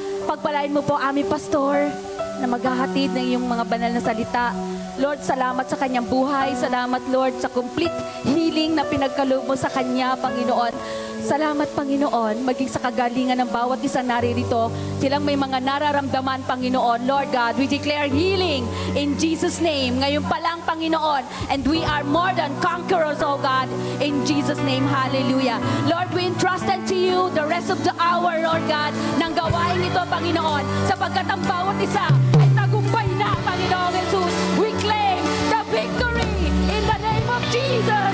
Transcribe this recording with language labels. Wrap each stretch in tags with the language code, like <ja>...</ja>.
<tl>Pagpalain mo po aming pastor na maghahatid ng iyong mga banal na salita. Lord, salamat sa kanyang buhay. Salamat, Lord, sa complete healing na pinagkaloob mo sa kanya, Panginoon. Salamat, Panginoon, maging sa kagalingan ng bawat isang naririto. Silang may mga nararamdaman, Panginoon.</tl> <en>Lord God, we declare healing in Jesus' name.</en> <tl>Ngayon pa lang,</tl> <en>Panginoon. And we are more than conquerors, oh God. In Jesus' name, hallelujah. Lord, we entrust unto you the rest of the hour, Lord God,</en> <tl>ng gawain ito,</tl> <en>Panginoon.</en> <tl>Sapagkat ang bawat isa ay tagumpay na, Panginoon Jesus.</tl> <en>We claim the victory in the name of Jesus.</en>